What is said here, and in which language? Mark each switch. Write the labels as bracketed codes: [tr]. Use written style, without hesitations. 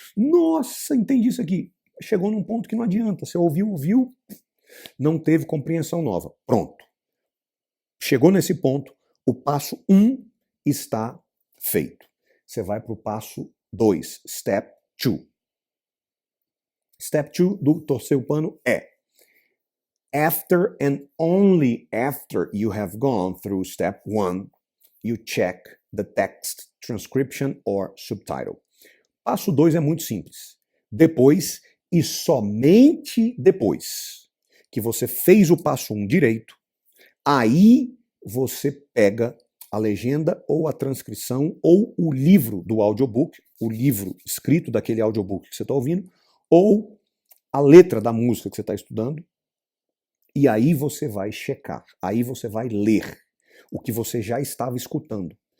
[pt] Nossa, entendi isso aqui. Chegou num ponto que não adianta. Você ouviu, não teve compreensão nova. Pronto. Chegou nesse ponto, o passo 1 está feito. Você vai para o passo 2, step 2. [en] Step 2 [pt] do torcer o pano é: [en] after and only after you have gone through step 1, you check the text transcription or subtitle. [pt] Passo 2 é muito simples. Depois e somente depois que você fez o passo 1 direito, aí você pega a legenda ou a transcrição ou o livro do audiobook, o livro escrito daquele audiobook que você está ouvindo, ou a letra da música que você está estudando, e aí você vai checar, aí você vai ler o que você já estava escutando.